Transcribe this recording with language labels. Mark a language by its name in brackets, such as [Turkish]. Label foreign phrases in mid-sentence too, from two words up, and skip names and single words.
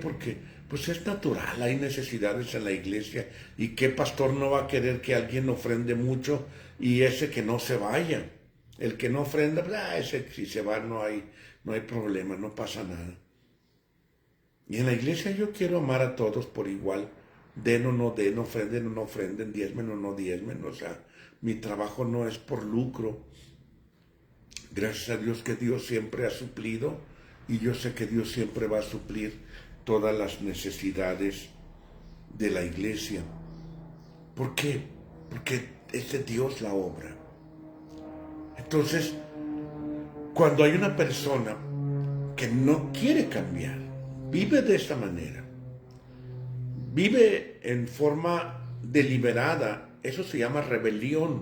[Spanish] Porque pues es natural, hay necesidades en la iglesia y qué pastor no va a querer que alguien ofrende mucho y ese que no se vaya. El que no ofrenda, ese si se va no hay problema, no pasa nada. Y en la iglesia yo quiero amar a todos por igual. Den o no den, ofrenden o no ofrenden, diezmen o no diezmen. O sea, mi trabajo no es por lucro. Gracias a Dios que Dios siempre ha suplido y yo sé que Dios siempre va a suplir todas las necesidades de la iglesia. ¿Por qué? Porque es de Dios la obra. Entonces, cuando hay una persona que no quiere cambiar, vive de esta manera, vive en forma deliberada, eso se llama rebelión.